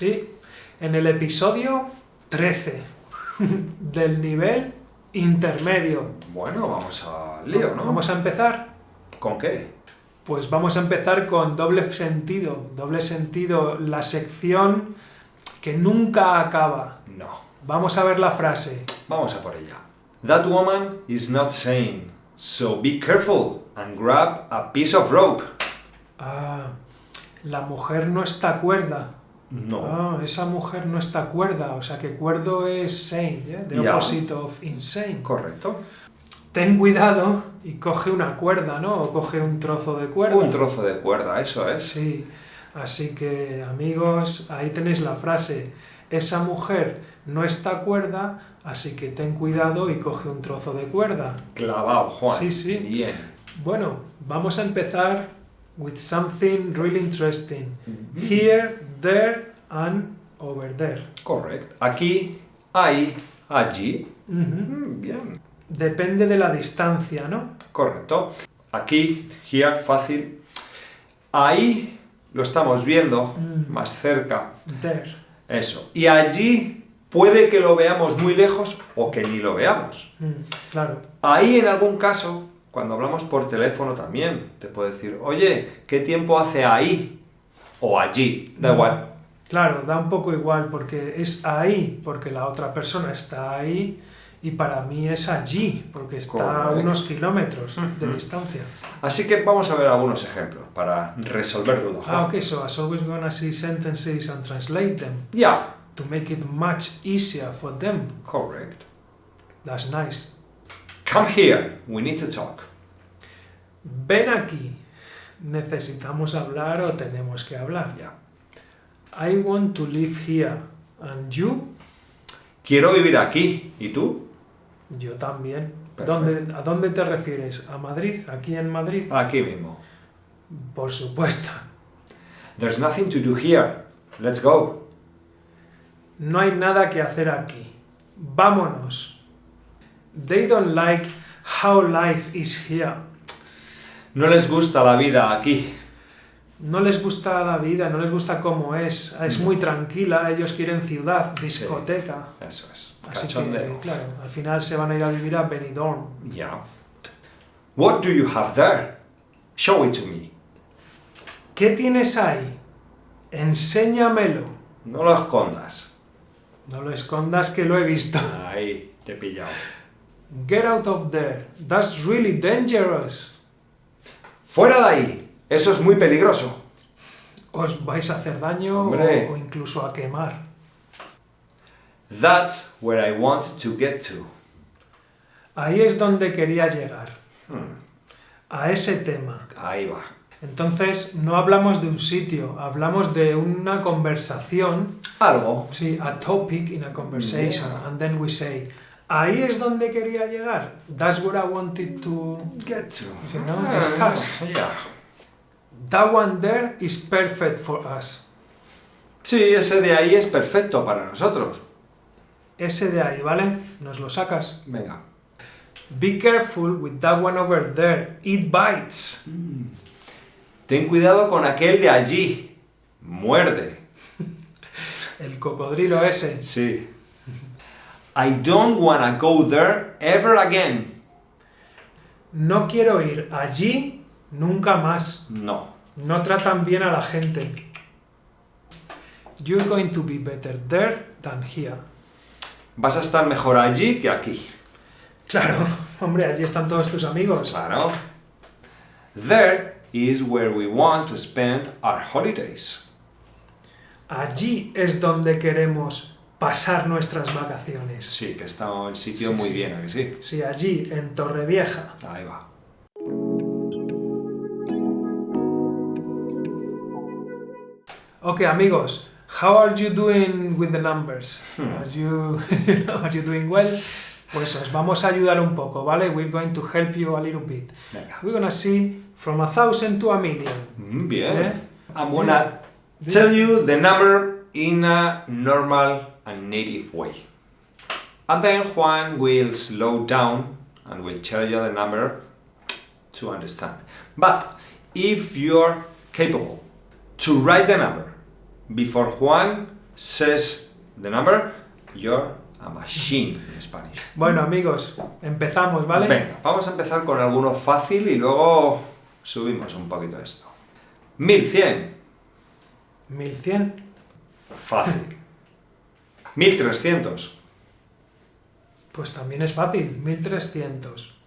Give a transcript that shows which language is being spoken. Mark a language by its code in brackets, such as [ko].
[es] Sí, en el episodio 13 del nivel intermedio. Bueno, vamos al lío, ¿no? Vamos a empezar. ¿Con qué? Pues vamos a empezar con doble sentido. Doble sentido, la sección que nunca acaba. No. Vamos a ver la frase. Vamos a por ella. [en] That woman is not sane, so be careful and grab a piece of rope. [es] La mujer no está cuerda. No. Esa mujer no está cuerda. O sea que cuerdo es sane, ¿eh? [en] The [es] Ya. [en] opposite of insane. [es] Correcto. Ten cuidado y coge una cuerda, ¿no? O coge un trozo de cuerda. Un trozo de cuerda, eso es. Sí. Así que, amigos, ahí tenéis la frase. Esa mujer no está cuerda, así que ten cuidado y coge un trozo de cuerda. Clavado, Juan. Sí, sí. Bien. Bueno, vamos a empezar [en] with something really interesting. Here, there, and over there. [es] Correcto. Aquí, ahí, allí. Ujú. Bien. Depende de la distancia, ¿no? Correcto. Aquí, here, fácil. Ahí lo estamos viendo, más cerca. [en] There. [es] Eso. Y allí puede que lo veamos muy lejos o que ni lo veamos. Claro. Ahí, en algún caso, cuando hablamos por teléfono también, te puedo decir, oye, ¿qué tiempo hace ahí? O allí. Da igual. Claro, da un poco igual porque es ahí, porque la otra persona está ahí, y para mí es allí, porque está a Correcto. unos kilómetros de distancia. Así que vamos a ver algunos ejemplos para resolver dudas. [en] Okay, so as always gonna see sentences and translate them Yeah. to make it much easier for them. Correct. That's nice. Come here. We need to talk. [es] Ven aquí. ¿Necesitamos hablar o tenemos que hablar? [en] Yeah. I want to live here. And you? [es] Quiero vivir aquí. ¿Y tú? Yo también. Perfecto. ¿A dónde te refieres? ¿A Madrid? ¿Aquí en Madrid? Aquí mismo. Por supuesto. [en] There's nothing to do here. Let's go. [es] No hay nada que hacer aquí. Vámonos. [en] They don't like how life is here. [es] No les gusta la vida aquí. No les gusta la vida, no les gusta cómo es. Es muy tranquila, ellos quieren ciudad, discoteca. Eso es. Así que, Cachondeo. claro, al final se van a ir a vivir a Benidorm. [en] Yeah. What do you have there? Show it to me. [es] ¿Qué tienes ahí? Enséñamelo. No lo escondas. No lo escondas que lo he visto. Ahí, te he pillado. [en] Get out of there. That's really dangerous. [es] ¡Fuera de ahí! Eso es muy peligroso. Os vais a hacer daño Hombre. o incluso a quemar. [en] That's where I want to get to. [es] Ahí es donde quería llegar. A ese tema. Ahí va. Entonces, no hablamos de un sitio, hablamos de una conversación. Algo. [en] Sí, a topic in a conversation. Yeah. And then we say, [es] ahí es donde quería llegar. [en] That's what I wanted to Get to. discuss. Yeah. That one there is perfect for us. [es] Sí, ese de ahí es perfecto para nosotros. Ese de ahí, ¿vale? Nos lo sacas. Venga. [en] Be careful with that one over there. It bites. [es] Ten cuidado con aquel de allí. Muerde. El cocodrilo ese. Sí. [en] I don't wanna go there ever again. [es] No quiero ir allí nunca más. No. No tratan bien a la gente. [en] You're going to be better there than here. [es] Vas a estar mejor allí que aquí. Claro, hombre, allí están todos tus amigos. Claro. [en] There is where we want to spend our holidays. [es] Allí es donde queremos pasar nuestras vacaciones. Sí, que está el sitio Sí, muy sí. bien, ¿a que sí? Sí, allí, en Torrevieja. Ahí va. [en] Okay, amigos, how are you doing with the numbers? Are you, are you doing well? [es] Pues os vamos a ayudar un poco, ¿vale? [en] We're going to help you a little bit. [es] Venga. [en] We're gonna see from 1,000 to 1,000,000. [es] Bien. [en] Yeah. I'm gonna tell you the number in a normal and native way. And then Juan will slow down and will tell you the number to understand. But if you're capable to write the number before Juan says the number, you're a machine en Spanish. [es] Bueno, amigos, empezamos, ¿vale? Venga, vamos a empezar con alguno fácil y luego subimos un poquito esto. 1100. 1,100. Fácil. 1300. Pues también es fácil, 1,300.